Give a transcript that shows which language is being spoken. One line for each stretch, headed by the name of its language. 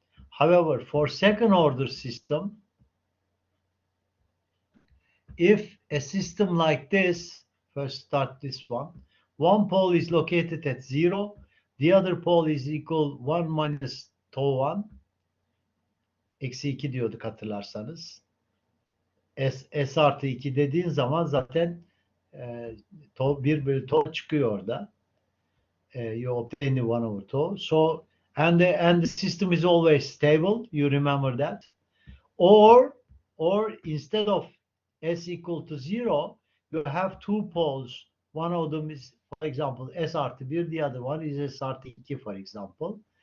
English: However, for second order system, if a system like this, first start this one pole is located at 0, the other pole is equal 1 minus tau 1.
Turkish: Eksi 2 diyorduk hatırlarsanız. S artı 2 dediğin zaman zaten tau 1 bölü tau çıkıyor orada.
English: You obtain the 1 over tau. So and the system is always stable. You remember that. Or instead of S equal to 0, you have 2 poles one of them is, for example, S artı 1, the other one is S artı 2, for example.